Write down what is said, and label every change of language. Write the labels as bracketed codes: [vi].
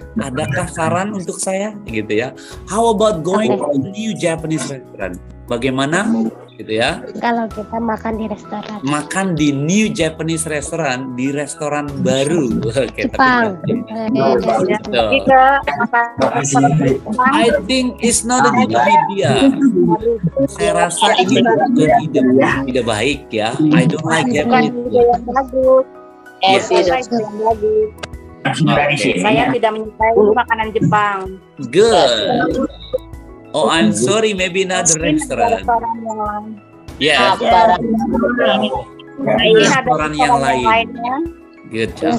[id] Adakah saran untuk saya? Gitu ya. [en] How about going to a new Japanese restaurant? [id] Bagaimana? Gitu ya. Kalau kita makan di restoran. Makan di [en] new Japanese restaurant, [id] di restoran baru. Oke, Jepang. [en] I think it's not a good idea. [id] Saya rasa ini bukan ide tidak baik ya. [en] I don't like Japanese food. Yes. [id] Saya tidak menyukai makanan Jepang. [en] Good. Oh, I'm sorry. Maybe another restaurant. Yes. [id] Restoran yang lain. [en] Good job.